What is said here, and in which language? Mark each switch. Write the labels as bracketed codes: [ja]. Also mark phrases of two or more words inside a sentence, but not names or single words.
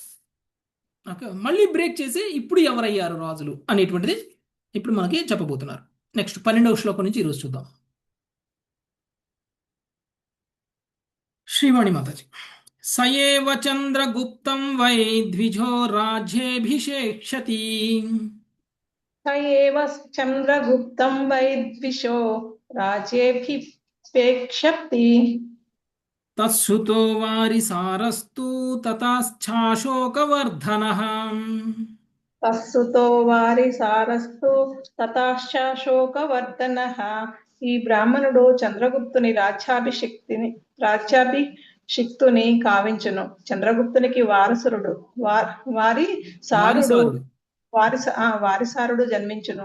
[te] ఓకే, మళ్ళీ బ్రేక్ చేసి ఇప్పుడు ఎవరయ్యారు రాజులు అనేటువంటిది ఇప్పుడు మనకి చెప్పబోతున్నారు. నెక్స్ట్ 12వ శ్లోకం నుంచి ఈరోజు చూద్దాం. శ్రీవాణి మాతాజీ. [sa] సయేవ చంద్రగుప్తం వై ద్విజో రాజ్యేభిషేక్షతి स एव चन्द्रगुप्तं वै द्विषो राज्येऽभिषेक्षति తత్సుతో వారిసారస్తు తతాశ్చాశోకవర్ధనః तत्सुतो वारिसारस्तु తతాశ్చాశోకవర్ధనః. [te] ఈ బ్రాహ్మణుడు చంద్రగుప్తుని రాజ్యాభిషిక్తుని కావించును. చంద్రగుప్తునికి వారసుడు వారి సారుడు వారిసారుడు జన్మించును.